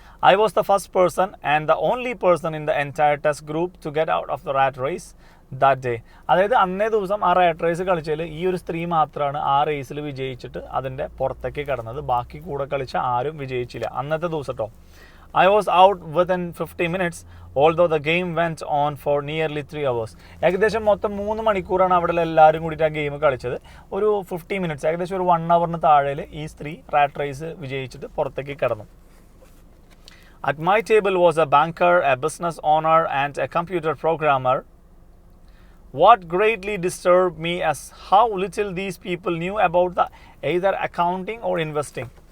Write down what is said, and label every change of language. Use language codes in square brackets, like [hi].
[ml] I was the first person and the only person in the entire test group to get out of the rat race that day. അതായത് അന്നേ ദിവസം ആ rat race കളിച്ചതിൽ ഈ ഒരു സ്ത്രീ മാത്രമാണ് ആ റേസിൽ വിജയിച്ചിട്ട് അതിൻ്റെ പുറത്തേക്ക് കടന്നത്. ബാക്കി കൂടെ കളിച്ച ആരും വിജയിച്ചില്ല അന്നത്തെ ദിവസം കേട്ടോ. [en] I was out within 50 minutes, although the game went on for nearly 3 hours. [ml] ഏകദേശം മൊത്തം 3 മണിക്കൂറാണ് അവിടെ എല്ലാവരും കൂടിയിട്ട് ആ ഗെയിം കളിച്ചത്. ഒരു 50 മിനിറ്റ്സ്, ഏകദേശം ഒരു 1 അവറിന് താഴെ ഈ സ്ത്രീ റാറ്റ് റേസ് വിജയിച്ചിട്ട് പുറത്തേക്ക് കടന്നു. [en] At my table was a banker, a business owner, and a computer programmer. What greatly disturbed me is how little these people knew about either accounting or investing.